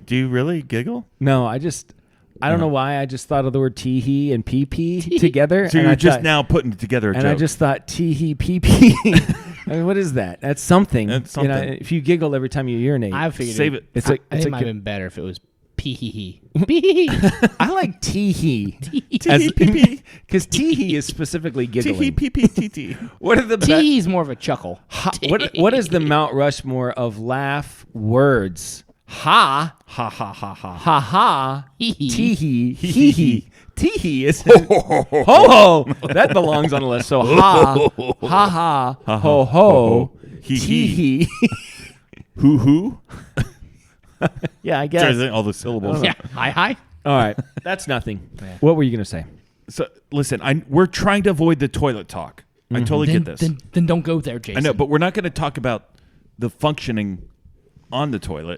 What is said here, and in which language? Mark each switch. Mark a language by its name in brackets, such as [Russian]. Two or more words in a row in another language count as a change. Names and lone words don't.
[English] Do you really giggle? No, I don't know why. I just thought of the word teehee and PP together. So and you're I just thought- now putting together a And joke. I just thought teehee PP. I mean, what is that? That's something. That's You know, something. if you giggle every time you urinate, I figured Save it. it's I like think it might have been better if it was pee-hee-hee. Pee-hee-hee. I like teehee. Teehee. Because teehee is specifically giggling. PPTT. What are the Tee-hee's more of a chuckle. what is the Mount Rushmore of laugh words? Ha Ha ha ha ha. ha ha. Hee-hee. Teehee hee hee. Teehee is ho ho. That belongs on the list. So ha ha ho ho. Hee Teehee. Hoo. Yeah, I guess. All the syllables. Yeah. Hi. All right, that's nothing. What were you gonna say? So listen, we're trying to avoid the toilet talk. I totally Then, get this. then don't go there, Jason. I know, but we're not going to talk about the functioning on the toilet.